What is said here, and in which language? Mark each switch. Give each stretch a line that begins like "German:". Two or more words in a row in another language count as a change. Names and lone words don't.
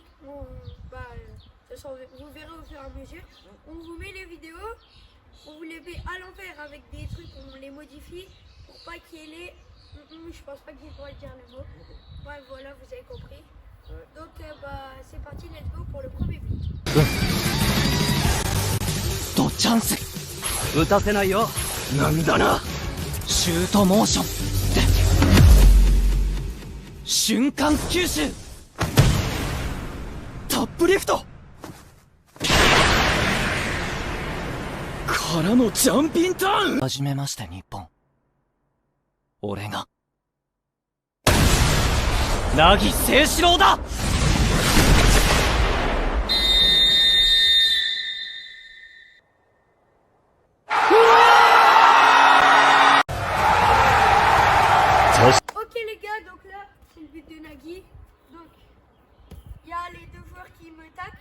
French: Bon, de toute façon, vous verrez au fur et à mesure. On vous met les vidéos, on vous les met à l'envers avec des trucs, on les modifie pour pas qu'il y ait les... Je pense pas que j'ai le droit de dire le mot. Ouais, voilà, vous avez compris. Donc c'est parti,
English: let's go
French: pour le premier but.
Japanese: とチャンス打たせないよなんだなシュートモーションって瞬間吸収タップリフトからのジャンピンターンはじめまして日本俺が凪誠士郎だ
French: Ok les gars, donc là c'est le but de Nagui. Donc il y a les deux joueurs qui me taclent.